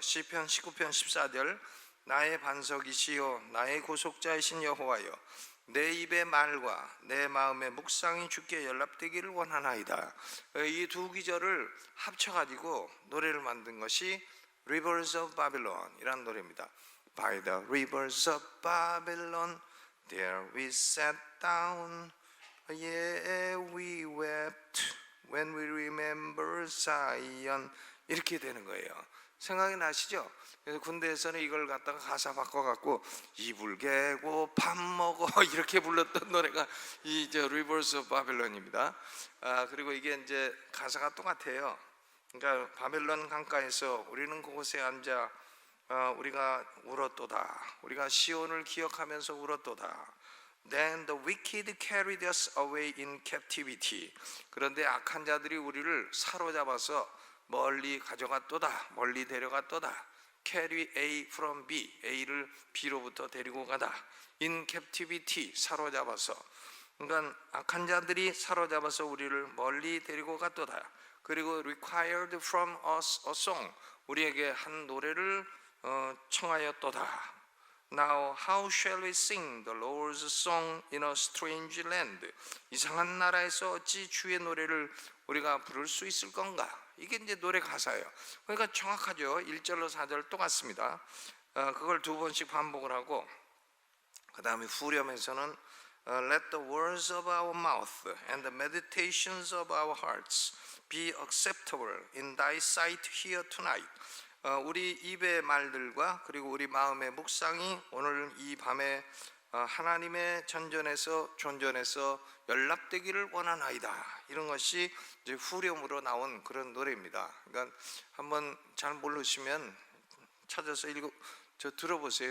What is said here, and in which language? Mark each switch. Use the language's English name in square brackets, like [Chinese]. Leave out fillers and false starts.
[Korean] 시편 19편 14절 나의 반석이시요 나의 구속자이신 여호와여 내 입의 말과 내 마음의 묵상이 주께 연락되기를 원하나이다. 이 두 기절을 합쳐가지고 노래를 만든 것이 Rivers of Babylon 이라는 노래입니다. [English] By the rivers of Babylon there we sat down Yeah we wept when we remember Zion [Korean] 이렇게 되는 거예요. 생각이 나시죠? 그래서 군대에서는 이걸 갖다가 가사 바꿔갖고 이불 개고 밥 먹어 이렇게 불렀던 노래가 이 Rivers of Babylon입니다. 그리고 이게 이제 가사가 똑같아요. 그러니까 바벨론 강가에서 우리는 그곳에 앉아 우리가 울었도다. 우리가 시온을 기억하면서 울었도다. [English] Then the wicked carried us away in captivity. [Korean] 그런데 악한 자들이 우리를 사로잡아서 멀리 가져갔도다. 멀리 데려갔도다. [English] Carry A from B. [Korean] A를 B로부터 데리고 가다. [English] In captivity. [Korean] 사로잡아서. 그러니까 악한 자들이 사로잡아서 우리를 멀리 데리고 갔도다. 그리고 [English] required from us a song. [Korean] 우리에게 한 노래를 청하였도다. [English] Now how shall we sing the Lord's song in a strange land? [Korean] 이상한 나라에서 어찌 주의 노래를 우리가 부를 수 있을 건가? 이게 이제 노래 가사예요. 그러니까 정확하죠. 1절로 4절 똑같습니다. 그걸 두 번씩 반복을 하고 그 다음에 후렴에서는 [English] Let the words of our mouth and the meditations of our hearts be acceptable in thy sight here tonight. [Korean] 우리 입의 말들과 그리고 우리 마음의 묵상이 오늘 이 밤에 하나님의 존전에서 연락되기를 원하나이다. 이런 것이 이제 후렴으로 나온 그런 노래입니다. 그러니까 한번 잘 모르시면 찾아서 들어보세요.